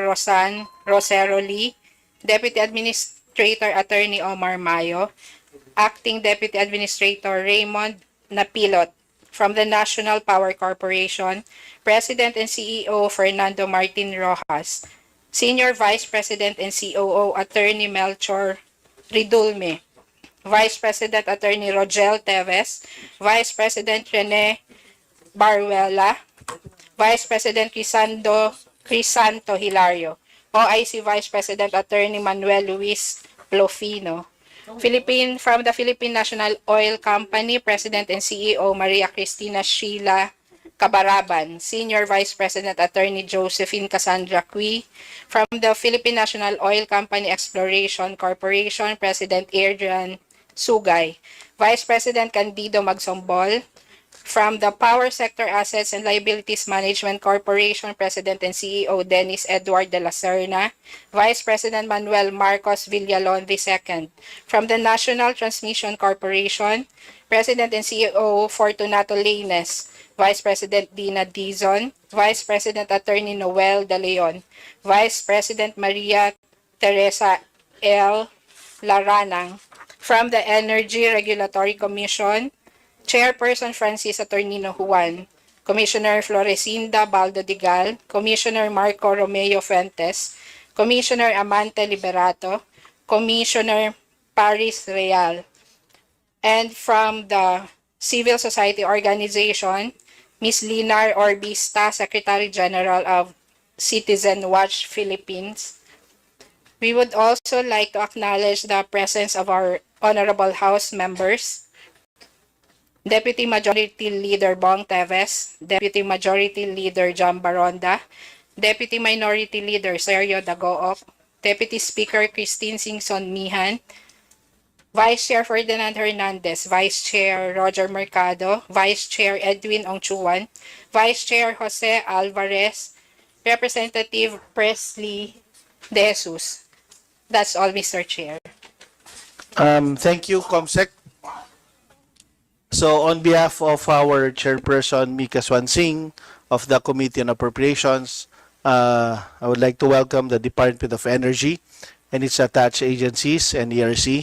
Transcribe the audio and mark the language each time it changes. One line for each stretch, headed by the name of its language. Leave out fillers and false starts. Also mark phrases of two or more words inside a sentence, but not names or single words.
English: Rosero Lee, Deputy Administrator Attorney Omar Mayo, Acting Deputy Administrator Raymond Napilot, from the National Power Corporation, President and CEO Fernando Martin Rojas, Senior Vice President and COO Attorney Melchor Ridulme, Vice President Attorney Rogel Teves, Vice President Rene Baruela, Vice President Crisanto Hilario, OIC Vice President Attorney Manuel Luis Plofino, from the Philippine National Oil Company, President and CEO Maria Cristina Sheila Cabaraban, Senior Vice President Attorney Josephine Cassandra Cui, from the Philippine National Oil Company Exploration Corporation, President Adrian Sugay, Vice President Candido Magsombol, from the Power Sector Assets and Liabilities Management Corporation, President and CEO Dennis Edward de la Serna, Vice President Manuel Marcos Villalon II, from the National Transmission Corporation, President and CEO Fortunato Laines, Vice President Dina Dizon, Vice President Attorney Noel De Leon, Vice President Maria Teresa L. Laranang, from the Energy Regulatory Commission, Chairperson Francis Attornino Juan, Commissioner Florecinda Baldo Digal, Commissioner Marco Romeo Fuentes, Commissioner Amante Liberato, Commissioner Paris Real, and from the Civil Society Organization, Ms. Linar Orbista, Secretary General of Citizen Watch Philippines. We would also like to acknowledge the presence of our honorable House members, Deputy Majority Leader Bong Teves, Deputy Majority Leader John Baronda, Deputy Minority Leader Sergio Dagoop, Deputy Speaker Christine Singson Mihan, Vice Chair Ferdinand Hernandez, Vice Chair Roger Mercado, Vice Chair Edwin Ongchuan, Vice Chair Jose Alvarez, Representative Presley De Jesus. That's all, Mr. Chair. Thank you, Comsec. So on behalf of our chairperson, Mika Swansing, of the Committee on Appropriations, I would like to welcome the Department of Energy and its attached agencies and ERC.